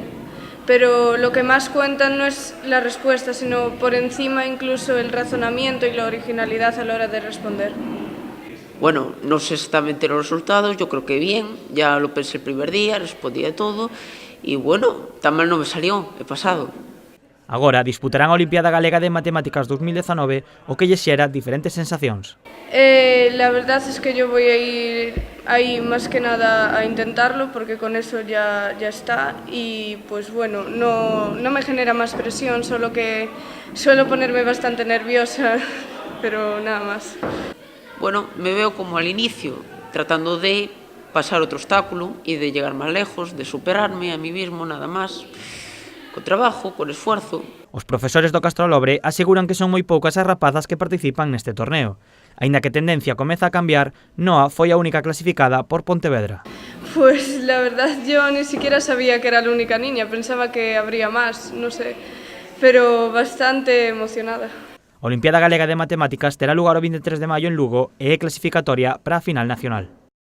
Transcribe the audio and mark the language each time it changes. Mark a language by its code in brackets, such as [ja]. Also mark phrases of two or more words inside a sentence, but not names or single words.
[es] Pero lo que más cuentan no es la respuesta, sino por encima incluso el razonamiento y la originalidad a la hora de responder. Bueno, no sé exactamente los resultados, yo creo que bien, ya lo pensé el primer día, respondí a todo y bueno, tan mal no me salió, he pasado. [gl] Agora disputarán a Olimpiada Galega de Matemáticas 2019 o que lles xera diferentes sensacións. [es] La verdad es que yo voy a ir ahí más que nada a intentarlo porque con eso ya está y pues bueno, no me genera más presión, solo que suelo ponerme bastante nerviosa, pero nada más. Bueno, me veo como al inicio, tratando de pasar otro obstáculo y de llegar más lejos, de superarme a mí mismo nada más, con trabajo, con esfuerzo. [gl] Os profesores do Castro Lobre aseguran que son moi poucas as rapazas que participan neste torneo. Aínda que a tendencia comeza a cambiar, Noa foi a única clasificada por Pontevedra. [es] Pues la verdad yo ni siquiera sabía que era la única niña, pensaba que habría más, no sé, pero bastante emocionada. [gl] A Olimpiada Galega de Matemáticas terá lugar o 23 de maio en Lugo e é clasificatoria para a final nacional.